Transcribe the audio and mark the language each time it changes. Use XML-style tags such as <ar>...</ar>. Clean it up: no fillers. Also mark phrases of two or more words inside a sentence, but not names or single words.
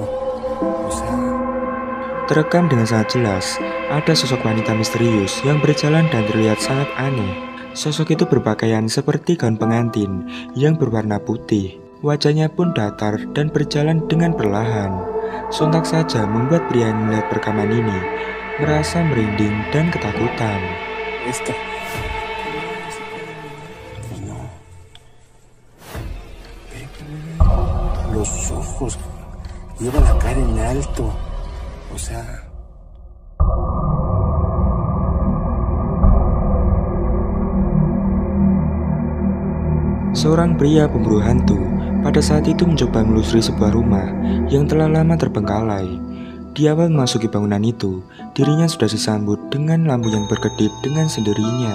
<es>O sea,</es> <id>Terekam dengan sangat jelas, ada sosok wanita misterius yang berjalan dan terlihat sangat aneh. Sosok itu berpakaian seperti gaun pengantin yang berwarna putih. Wajahnya pun datar dan berjalan dengan perlahan. Sontak saja membuat pria yang melihat perekaman ini merasa merinding dan ketakutan.</id> <es>Esto. Pues no. Ve. Los ojos. Lleva la cara en alto. O sea.</es> <id>Seorang pria pemburu hantu pada saat itu mencoba menelusuri sebuah rumah yang telah lama terbengkalai. Di awal memasuki bangunan itu, dirinya sudah disambut dengan lampu yang berkedip dengan sendirinya.</id>